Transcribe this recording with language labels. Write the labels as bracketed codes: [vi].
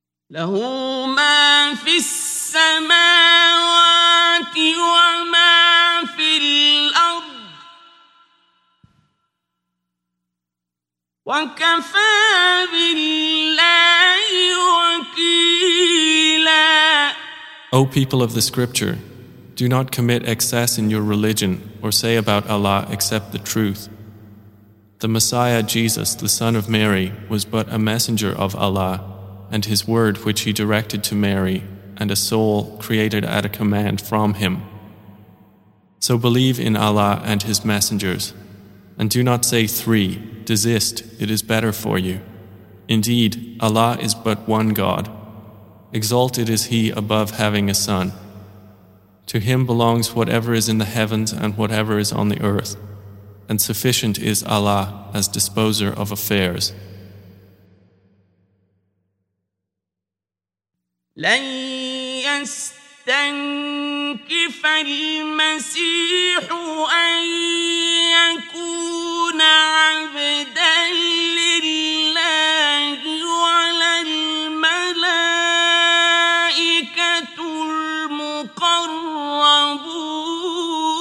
[ar] له ما في السماوات وما في الأرض وكفى بالله وكيلا. [en] O people of the scripture, do not commit excess in your religion or say about Allah except the truth. The Messiah Jesus, the son of Mary, was but a messenger of Allah, and his word which he directed to Mary, and a soul created at a command from him. So believe in Allah and his messengers, and do not say three, desist, it is better for you. Indeed, Allah is but one God. Exalted is he above having a son. To him belongs whatever is in the heavens and whatever is on the earth. And sufficient is Allah as disposer of affairs. [ar] لن يستنكف المسيح أن يكون عبدا لله ولا الملائكة المقربون.